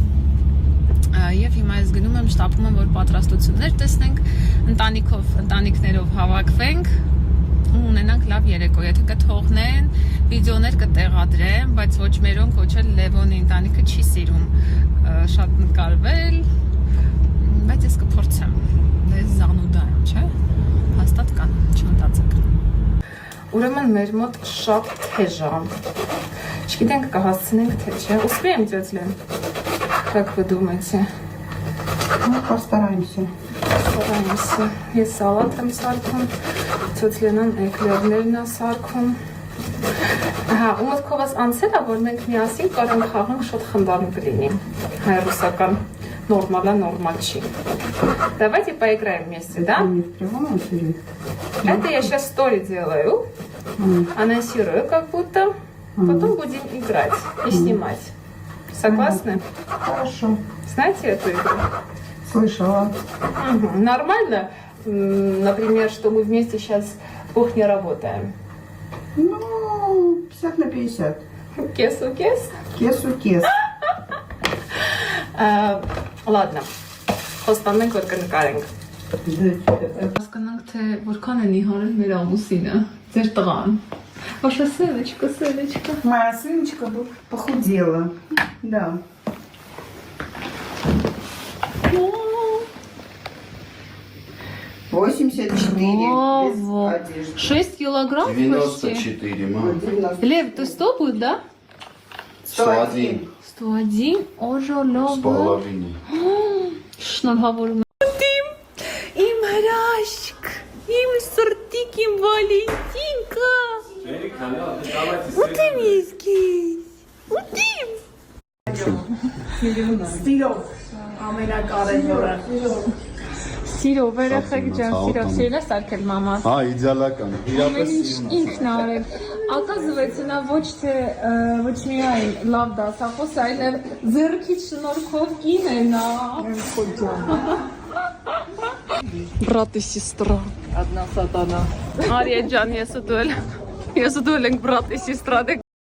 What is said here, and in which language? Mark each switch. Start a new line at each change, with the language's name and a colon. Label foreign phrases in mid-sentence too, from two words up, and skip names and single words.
Armenian: Եվ հիմա ես գնում եմ, շտապում եմ, որ պատրաստություններ տեսնենք, ընտանիքներով հավաքվենք ու ունենանք լավ երեկո, եթե կթողնեն, վիդեոներ կտեղադրեմ, բայց ոչ մերոնք, ոչ էլ Լևոնի ընտանիքը չի սիրում շատ նկարվել, բայց ես կփորձեմ, ես զանուդա եմ, չէ, հաստատ կան, չմտածեք։ Ուրեմն մեր մոտ շատ թեժ է, չգիտենք կհասցնենք թե չէ,
Russian: успеем, тетя Лен? Как вы думаете? Ну, постараемся. Постараемся.
Armenian: Ես սալատ եմ սարքում, տетя Լենան էկլերներն է սարքում։ Ահա, ու մտքով ես անցել է, որ մենք միասին կարանք խաղանք շատ խնդալու կլինի, հայ-ռուսական, нормально չի։
Russian: Давайте поиграем вместе, да? Не в прямом эфире. Это я сейчас стори делаю, анонсирую как будто, потом будем играть и снимать. Согласны? Хорошо. Знаете эту игру? Слышала. Угу. Нормально, например, что мы вместе сейчас в кухне работаем? Ну, 50 на 50. Кес-у-кес? Кес-у-кес. Ладно,
Armenian: խոստանենք, որ կնկարենք։ Հասկանանք, թե որքան են իհարել մեր ամուսինը, ձեր տղան։
Russian: Ваша сыночка. Моя сыночка похудела. Да. Ого, 84 без одежды. 6 килограмм 94, мам. почти. Лев, ты 100 будет, да? 101.
Armenian: 101, օժոլով։
Russian: С половиной.
Armenian: Շնորհավորում եմ։ Իմ հրաշք, իմ սրտիկ, իմ Վալենտինկա։ Ուտիմ ես քեզ։ Ուտիմ։ Ստիրով ամենակարևորը։ Սիրով, երեխեք ջան, սիրով է սարքել մամաս։ Հա, իդեալական։ Իրապես Ինքն է արել։ Оказывается, նա ոչ միայն լավ դասախոս, այլև ձեռքից շնորհքով կին է նա։
Russian: Брат и сестра.
Armenian: Одна сатана. Արիա ջան, ես ու դու ենք
Russian: брат и сестра։